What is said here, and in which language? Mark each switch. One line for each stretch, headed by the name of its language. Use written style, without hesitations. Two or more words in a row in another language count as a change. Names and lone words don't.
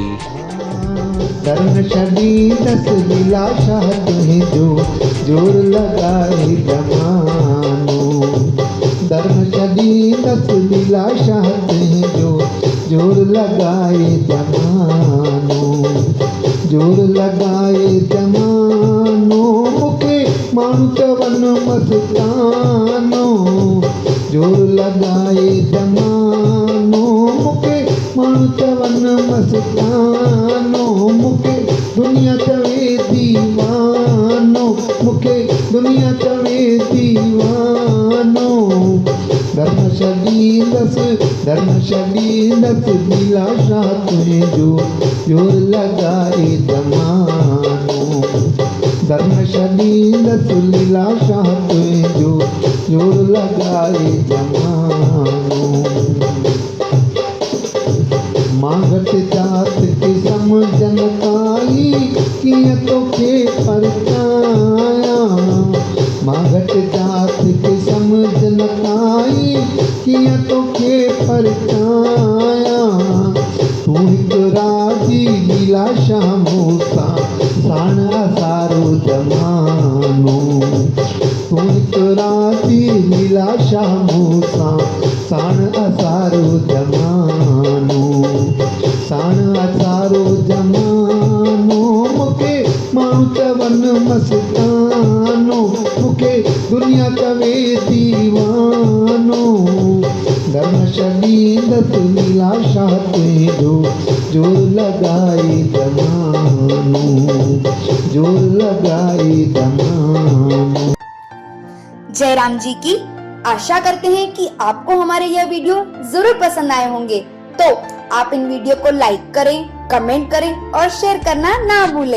Sindhi: धर्म शरीर लीलाशाह तुम्हें जो जोर लगाए जमानो। धर्म शरीर लीलाशाह तुम्हें जो जोर लगाए जमानो। जोर लगाए जमानो मुखे माण्हू चवनि मस्तानो। जोर लगाए जमानो मुखे माण्हू चवनि मस्तानो। मुखे दुनिया चवे दीवानो। मुखे दुनिया चवे दीवानो। धर्म शरीरस लीलाशाह तुझे जो जोर लगाए जमानो। धर्म शरीरस लीलाशाह तुझे जो जोर लगाए जमानो। मांगत जात के समझन काई कीअं तोखे परचाया। मांगत जात के समझन काई कीअं तोखे परचाया। तू हिकु राजी लीलाशाह मूंसां साण असारो जमानो। तू हिकु राजी लीलाशाह मूंसां साण असारो जमानो। साण असारो जमानो मुखे माण्हू चवनि मस्तानो। मुखे दुनिया चवे दीवानो। धर्म शरीरस लीलाशाह तुझो जोर लगाए जमानो। जोर लगाए जमानो।
Hindi: जयराम जी की। आशा करते हैं कि आपको हमारे यह वीडियो जरूर पसंद आए होंगे। तो आप इन वीडियो को लाइक करें, कमेंट करें और शेयर करना ना भूलें।